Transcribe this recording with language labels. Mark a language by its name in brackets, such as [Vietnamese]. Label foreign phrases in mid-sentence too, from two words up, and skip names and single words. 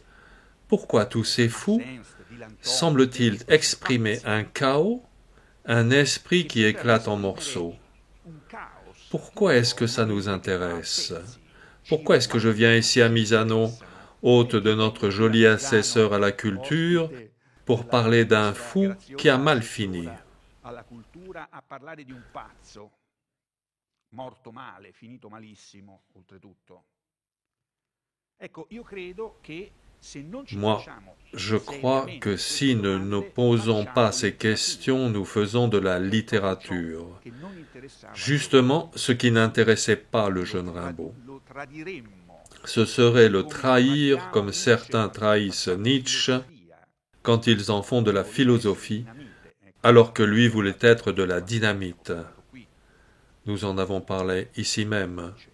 [French] Pourquoi tous ces fous semblent-ils exprimer un chaos, un esprit qui éclate en morceaux? Pourquoi est-ce que ça nous intéresse? Pourquoi est-ce que je viens ici à Misano, hôte de notre joli assesseur à la culture, pour parler d'un fou qui a mal fini? [Italian] Alla cultura a parlare di un pazzo morto male, finito malissimo, oltretutto. Ecco, io credo che se non ci [French] Moi, [Italian] facciamo [French] je crois [Italian] seriamente [French] que [Italian] queste [French] si nous ne nous [Italian] domande, [French] posons [Italian] facciamo [French] pas ces [Italian] letteratura. [French] questions, nous faisons de la littérature. [Italian] Che non interessava [French] Justement, ce qui n'intéressait pas le jeune Rimbaud. [Italian] lo tradiremmo. [French] Ce serait le trahir comme certains trahissent Nietzsche quand ils en font de la philosophie, alors que lui voulait être de la dynamite. Nous en avons parlé ici même.